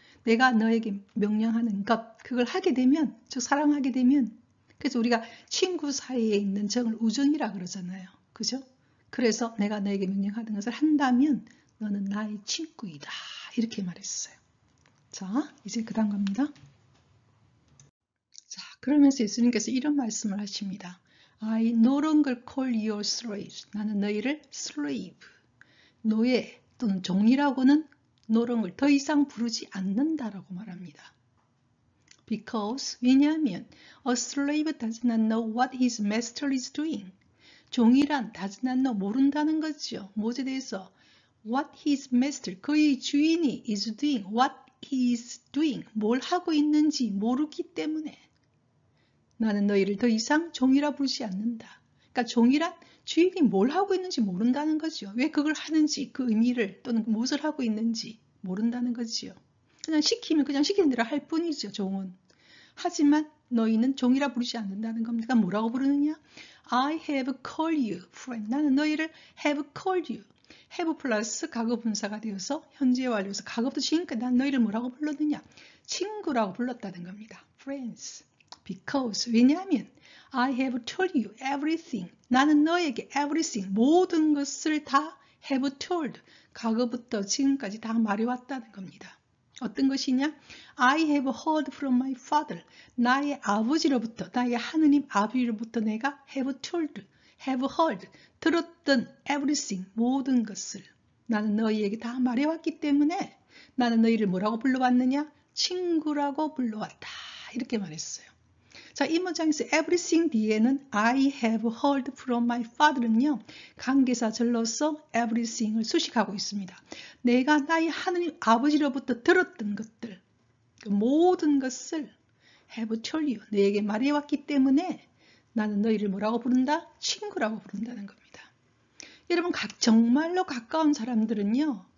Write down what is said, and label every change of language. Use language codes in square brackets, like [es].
[ko] 내가 너에게 명령하는 것, 그걸 하게 되면, 즉 사랑하게 되면, 그래서 우리가 친구 사이에 있는 정을 우정이라 그러잖아요. 그죠? 그래서 내가 너에게 명령하는 것을 한다면 너는 나의 친구이다. 이렇게 말했어요. 자, 이제 그 다음 갑니다. 자, 그러면서 예수님께서 이런 말씀을 하십니다. [en] I no longer call you slaves. [ko] 나는 너희를 slave, 노예 또는 종이라고는 [en] no longer, [ko] 더 이상 부르지 않는다라고 말합니다. [en] Because, [ko] 왜냐하면 [en] a slave does not know what his master is doing. [ko] 종이란 [en] does not know, [ko] 모른다는 거죠. 무엇에 대해서? [en] What his master, [ko] 그의 주인이 [en] is doing, what he is doing, [ko] 뭘 하고 있는지 모르기 때문에 나는 너희를 더 이상 종이라 부르지 않는다. 그러니까 종이란 주인이 뭘 하고 있는지 모른다는 거죠. 왜 그걸 하는지, 그 의미를 또는 무엇을 하고 있는지 모른다는 거죠. 그냥 시키면 그냥 시키는 대로 할 뿐이죠, 종은. 하지만 너희는 종이라 부르지 않는다는 겁니다. 그러니까 뭐라고 부르느냐? [en] I have called you friend. [ko] 나는 너희를 [en] have called you. [ko] have 플러스 과거 분사가 되어서 현재 완료해서 과거부터 지금까지 난 너희를 뭐라고 불렀느냐? 친구라고 불렀다는 겁니다. [en] friends. Because, [ko] 왜냐하면 [en] I have told you everything. [ko] 나는 너에게 everything, 모든 것을 다 [en] have told. [ko] 과거부터 지금까지 다 말해왔다는 겁니다. 어떤 것이냐? [en] I have heard from my father. [ko] 나의 아버지로부터, 나의 하느님 아버지로부터 내가 [en] have told, have heard, [ko] 들었던 everything, 모든 것을 나는 너희에게 다 말해왔기 때문에 나는 너희를 뭐라고 불러왔느냐? 친구라고 불러왔다. 이렇게 말했어요. 자, 이 문장에서 everything 뒤에는 [en] I have heard from my father [ko] 는요. 관계사절로서 everything을 수식하고 있습니다. 내가 나의 하느님 아버지로부터 들었던 것들, 그 모든 것을 [en] have told you, [ko] 내게 말해왔기 때문에 나는 너희를 뭐라고 부른다? 친구라고 부른다는 겁니다. 여러분, 정말로 가까운 사람들은요.